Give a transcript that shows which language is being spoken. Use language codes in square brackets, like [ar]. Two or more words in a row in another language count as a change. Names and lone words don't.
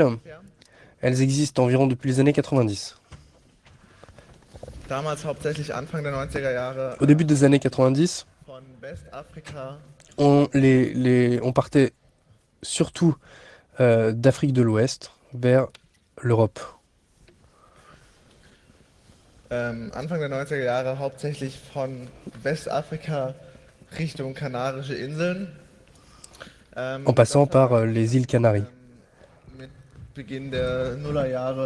[fr] Elles existent environ depuis les années 90. Au début des années 90, on partait surtout d'Afrique de l'Ouest vers l'Europe. [de] Anfang der 90er Jahre hauptsächlich von Westafrika Richtung Kanarische Inseln. [fr] En passant par les îles Canaries. [de] Mit Beginn der Nullerjahre,